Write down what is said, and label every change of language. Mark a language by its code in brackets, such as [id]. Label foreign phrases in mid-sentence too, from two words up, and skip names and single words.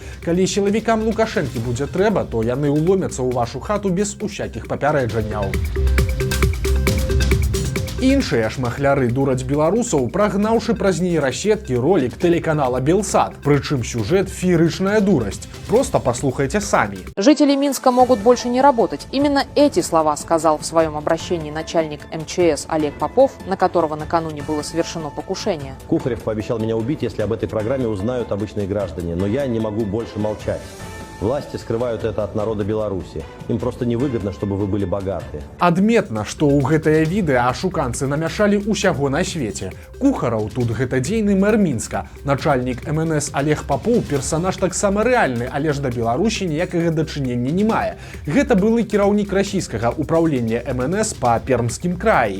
[be] Калі сілавікам Лукашэнкі будзе трэба, то яны ўломяцца ў вашу хату без усякіх папярэджанняў. Іншыя ж махляры дураць беларусаў, прагнаўшы праз нейрасеткі [ru] ролик телеканала [be] Белсат. Прычым сюжет феерычная дурасць. [ru] Просто послушайте сами. Жители Минска могут больше не работать. Именно эти слова сказал в своем обращении начальник МЧС Олег Попов, на которого накануне было совершено покушение. Кухарев пообещал меня убить, если об этой программе узнают обычные граждане, но я не могу больше молчать. Власти скрывают это от народа Беларуси. Им просто невыгодно, чтобы вы были богаты. [be] Адметна, што ў гэтае відэа ашуканцы намяшалі ўсяго на свеце. Кухараў тут гэта дзейны мэр Мінска. Начальнік МНС Олег Попов персанаж таксама рэальны, але ж да Беларусі ніякага дачынення не мае. Гэта былы кіраўнік расійскага ўпраўлення МНС па Пермскім краі.